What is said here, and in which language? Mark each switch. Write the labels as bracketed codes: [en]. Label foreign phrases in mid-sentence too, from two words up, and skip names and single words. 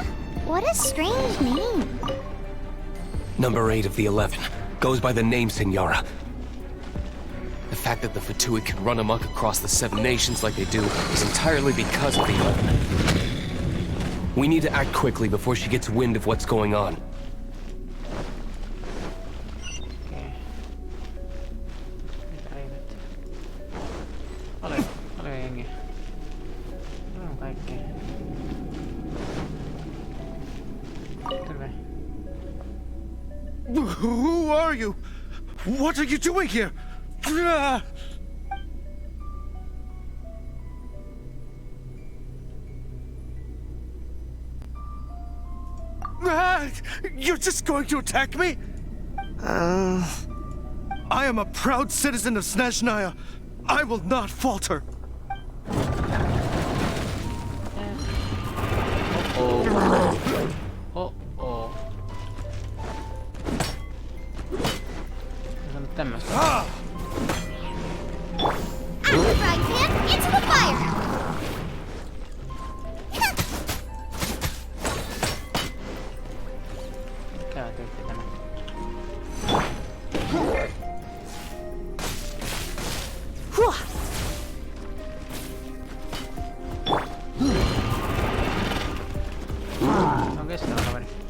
[en] What a strange name. Number 8 of the 11. Goes by the name Senora. The fact that the Fatui can run amok across the 7 nations like they do is entirely because of the 11. We need to act quickly before she gets wind of what's going on. [fi] Paljon jengiä. No kaikkea. Terve. [en] Who are you? What are you doing here? You're just going to attack me? I am a proud citizen of Snezhnaya. I will not falter. Oh. [fi] Se on nyt tämmöstä. [en] I'm the frying pan into the fire! [fi] Mikä tyyppi tämä? Se on kestävä kaveri.